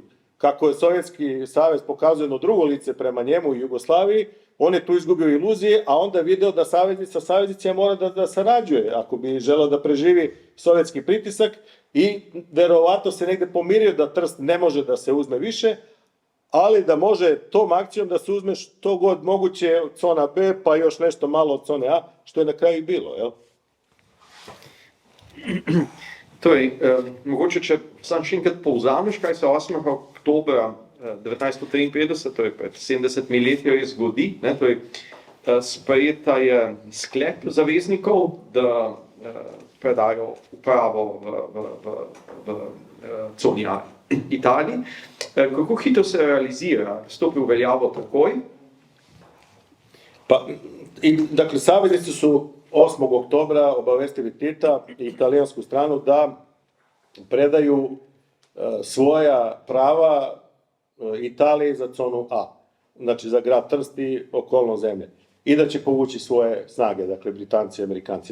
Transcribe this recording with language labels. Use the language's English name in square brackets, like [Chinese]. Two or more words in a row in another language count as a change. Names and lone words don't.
[Serbian] Kako je Sovjetski savez pokazuje jedno drugo lice prema njemu i Jugoslaviji, on je tu izgubio iluzije, a onda je video da saveznik sa saveznicima mora da sarađuje, ako bi želeo da preživi sovjetski pritisak, i verovatno se negde pomirio da Trst ne može da se uzme više, ali da može tom akcijom da se uzme što god moguće od zona B, pa još nešto malo od zone A, što je na kraju i bilo, jel? [Slovenian] Torej, mogoče, če sam še enkrat povzameš, kaj se 8. oktobra 1953, torej pred 70 leti, zgodi. Torej, sprejeta je sklep zaveznikov, da predajo upravo v coni A Italiji. Kako hitro se realizira, stopi v veljavo takoj? [Serbian] Pa, dakle, saveznici su 8. oktobra obavestili Tita i italijansku stranu da predaju svoja prava Italiji za conu A, znači za grad Trst i okolno zemlje. I da će povući svoje snage, dakle Britanci i Amerikanci.